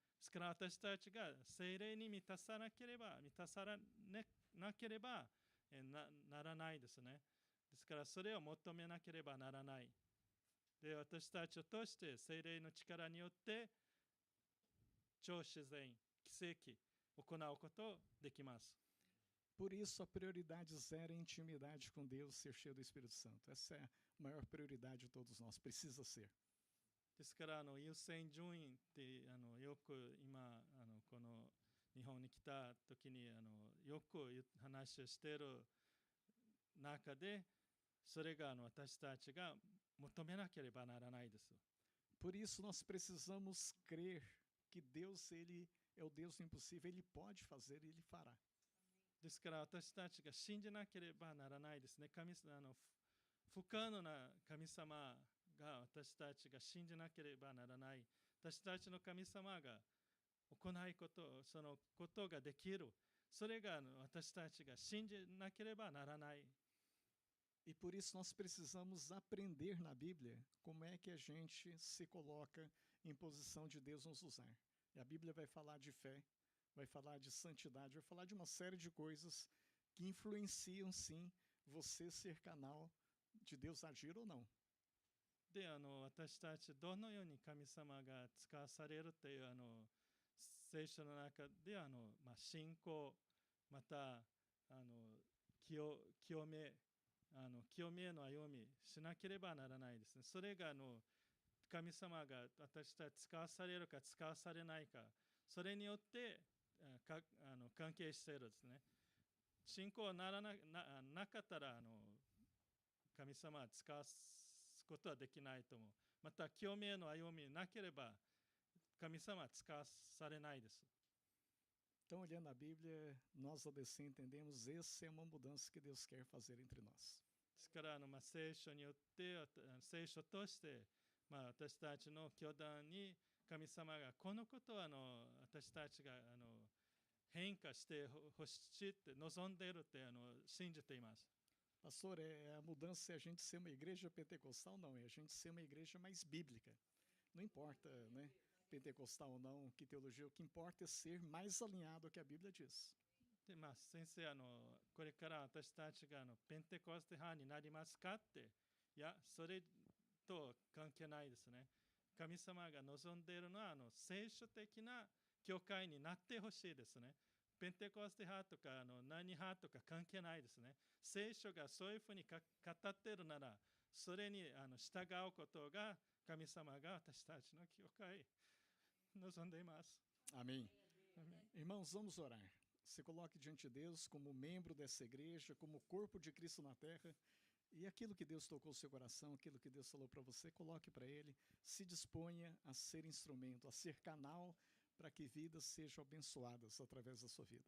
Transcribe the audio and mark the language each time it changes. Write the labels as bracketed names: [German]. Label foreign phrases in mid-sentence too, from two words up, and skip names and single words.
[Japanese] ですから私たちが聖霊に満たさなければならないですね。ですからそれを求めなければならない。で、私たちを通して聖霊の力によって超自然、奇跡を行うことできます。 [Portuguese] Por isso, a prioridade zero é a intimidade com Deus, ser cheio do Espírito Santo. Essa é a maior prioridade de todos nós, precisa ser. [Japanese] ですから優先順位ってよく今この日本に来た時によく話をしている中でそれが私たちが求めなければならないです。 [Portuguese] Por isso, nós precisamos crer que Deus, Ele é o Deus do impossível, Ele pode fazer e Ele fará. [Japanese] ですから私たちが信じなければならないですね。不可能な神様が私たちが信じなければならない。私たちの神様が行いこと、そのことができる。それが私たちが信じなければならない。 [Portuguese] E por isso nós precisamos aprender na Bíblia como é que a gente se coloca em posição de Deus nos usar. E a Bíblia vai falar de fé, vai falar de santidade, vai falar de uma série de coisas que influenciam sim você ser canal de Deus agir ou não. [Japanese] で、私たちどのように神様が使わされるという聖書の中で信仰また清めへの歩みしなければならないですね。それが神様が私たち使わされるか使わされないか、それによって関係しているですね。信仰なかったら神様は使わすことはできないと思う。また清めへの歩みなければ神様は使わされないです。 [Portuguese] Então, olhando a Bíblia, nós adolescentes entendemos essa é uma mudança que Deus quer fazer entre nós. ですから聖書によって聖書として私たちの教団に神様がこのことを私たちが変化してほしいって望んでいるって信じています。 Pastor, a mudança é a gente ser uma igreja pentecostal? Não, é a gente ser uma igreja mais bíblica. Não importa, né? Pentecostal ou não, que teologia, o que importa é ser mais alinhado ao que a Bíblia diz. [Japanese] で先生これから私たちがペンテコステ派になりますかって、いやそれと関係ないですね。神様が望んでいるのは聖書的な教会になってほしいですね。ペンテコステ派とか何派とか関係ないですね。聖書がそういうふうに語っているならそれに従うことが神様が私たちの教会望んでいます。 [Portuguese] Amém. Irmãos, vamos orar. Se coloque diante de Deus como membro dessa igreja, como corpo de Cristo na terra. E aquilo que Deus tocou no seu coração, aquilo que Deus falou para você, coloque para Ele. Se disponha a ser instrumento, a ser canal para que vidas sejam abençoadas através da sua vida.